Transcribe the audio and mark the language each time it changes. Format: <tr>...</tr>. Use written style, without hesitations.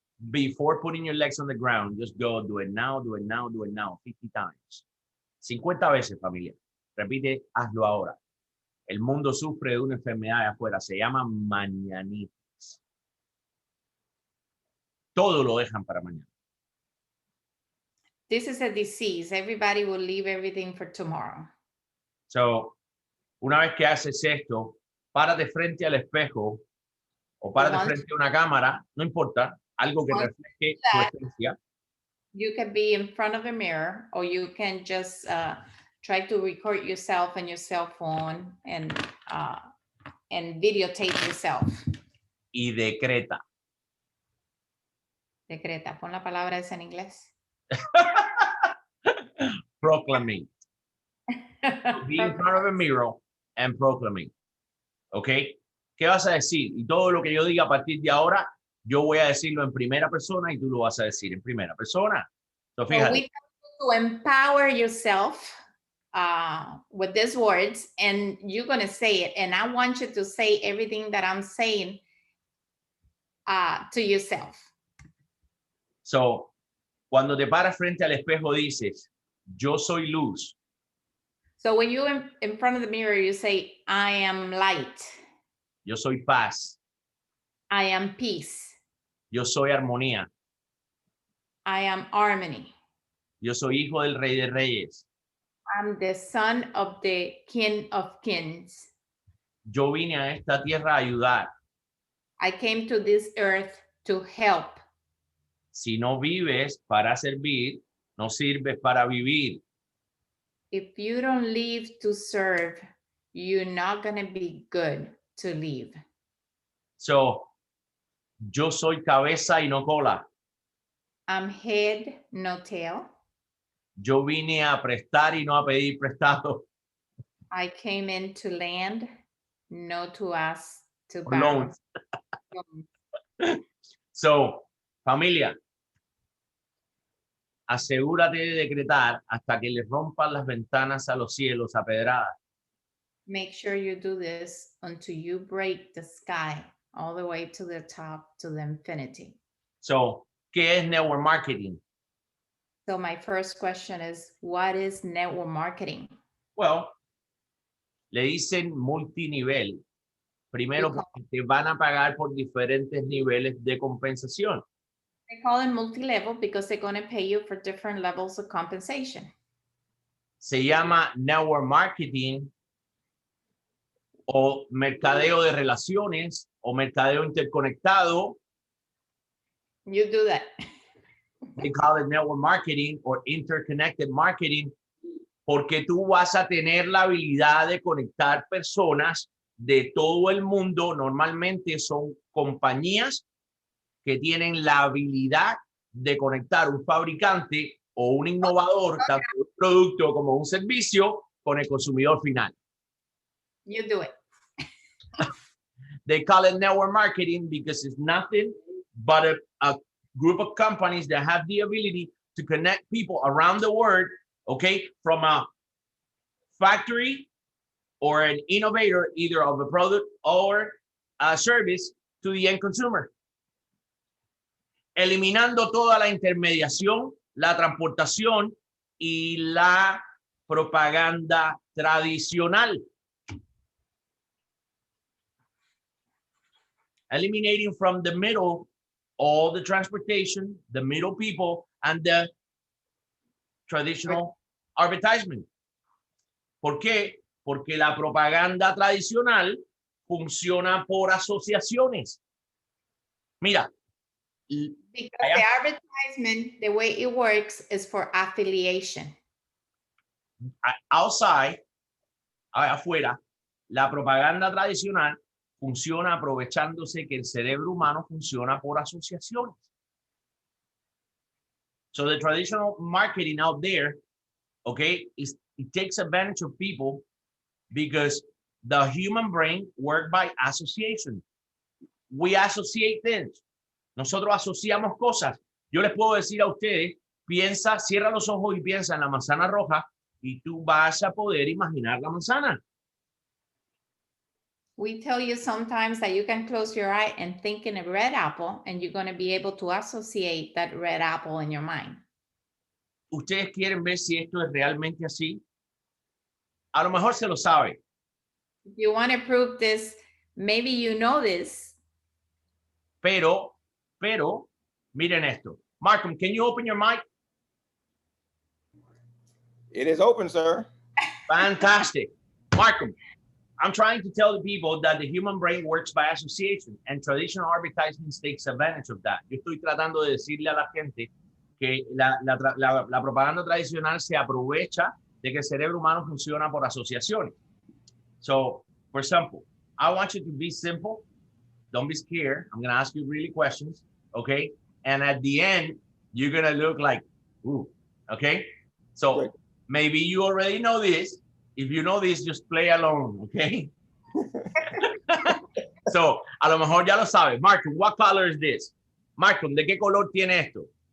<en>before putting your legs on the ground, just go do it now, do it now, do it now, 50 times.</en> <es>50 veces, familia. Repite, hazlo ahora. El mundo sufre de una enfermedad de afuera, se llama mañanitis. Todo lo dejan para mañana.</es> <en>This is a disease. Everybody will leave everything for tomorrow.</en> <es>So, una vez que haces esto, párate frente al espejo o párate frente a una cámara, no importa, algo que refleje tu esencia.</es> <en>You can be in front of a mirror, or you can just try to record yourself on your cell phone and videotape yourself.</en> <es>Y decreta. Decreta. Pon la palabra esa en inglés. Proclamate.</es> <en>Be in front of a mirror and proclamate.</en> <es>¿Ok? ¿Qué vas a decir? Y todo lo que yo diga a partir de ahora, yo voy a decirlo en primera persona y tú lo vas a decir en primera persona. So, fíjate.</es> <en>So we have to empower yourself with these words, and you're going to say it. And I want you to say everything that I'm saying to yourself.</en> <es>So, cuando te paras frente al espejo dices, yo soy luz.</es> <en>So when you in front of the mirror, you say, I am light.</en> <es>Yo soy paz.</es> <en>I am peace.</en> <es>Yo soy armonía.</es> <en>I am harmony.</en> <es>Yo soy hijo del Rey de Reyes.</es> <en>I'm the son of the King of Kings.</en> <es>Yo vine a esta tierra a ayudar.</es> <en>I came to this earth to help.</en> <es>Si no vives para servir, no sirves para vivir.</es> <en>If you don't live to serve, you're not going to be good to live.</en> <es>So, yo soy cabeza y no cola.</es> <en>I'm head, no tail.</en> <es>Yo vine a prestar y no a pedir prestado.</es> <en>I came in to land, no to ask to borrow. Loans.</en> <es>So, familia, asegúrate de decretar hasta que le rompan las ventanas a los cielos a pedradas.</es> <en>Make sure you do this until you break the sky all the way to the top, to the infinity.</en> <es>So, ¿qué es network marketing?</es> <en>So my first question is, what is network marketing?</en> <es>Well, le dicen multinivel. Primero porque te van a pagar por diferentes niveles de compensación.</es> <en>They call it multi-level because they're going to pay you for different levels of compensation.</en> <es>Se llama network marketing o mercadeo de relaciones o mercadeo interconectado.</es> <en>You do that. They call it network marketing or interconnected marketing</en> <es>porque tú vas a tener la habilidad de conectar personas de todo el mundo. Normalmente son compañías que tienen la habilidad de conectar un fabricante o un innovador, tanto un producto como un servicio, con el consumidor final.</es> <en>You do it. They call it network marketing because it's nothing but a group of companies that have the ability to connect people around the world, okay, from a factory or an innovator, either of a product or a service to the end consumer.</en> <es>Eliminando toda la intermediación, la transportación y la propaganda tradicional.</es> <en>Eliminating from the middle all the transportation, the middle people, and the traditional advertisement.</en> <es>¿Por qué? Porque la propaganda tradicional funciona por asociaciones. Mira.</es> <en>Because the advertisement, the way it works is for affiliation.</en> <es>Outside, afuera, la propaganda tradicional funciona aprovechándose que el cerebro humano funciona por asociaciones.</es> <en>So the traditional marketing out there, okay, it takes advantage of people because the human brain works by association. We associate things.</en> <es>Nosotros asociamos cosas. Yo les puedo decir a ustedes, piensa, cierra los ojos y piensa en la manzana roja y tú vas a poder imaginar la manzana.</es> <en>We tell you sometimes that you can close your eye and think in a red apple, and you're going to be able to associate that red apple in your mind.</en> <es>¿Ustedes quieren ver si esto es realmente así? A lo mejor se lo sabe.</es> <en>If you want to prove this, maybe you know this.</en> <es>Pero, miren esto.</es> <en>Markham, can you open your mic? It is open, sir. Fantastic. Markham, I'm trying to tell the people that the human brain works by association and traditional advertisements takes advantage of that.</en> <es>Yo estoy tratando de decirle a la gente que la propaganda tradicional se aprovecha de que el cerebro humano funciona por asociaciones.</es> <en>So, for example, I want you to be simple. Don't be scared. I'm going to ask you really questions, okay? And at the end, you're going to look like, ooh, okay? So, Great. Maybe you already know this. If you know this, just play along, okay?</en> <es>So, a lo mejor ya lo sabes. Markham,</es> <en>what color is this?</en> <es>Markham, ¿de qué color tiene esto?</es>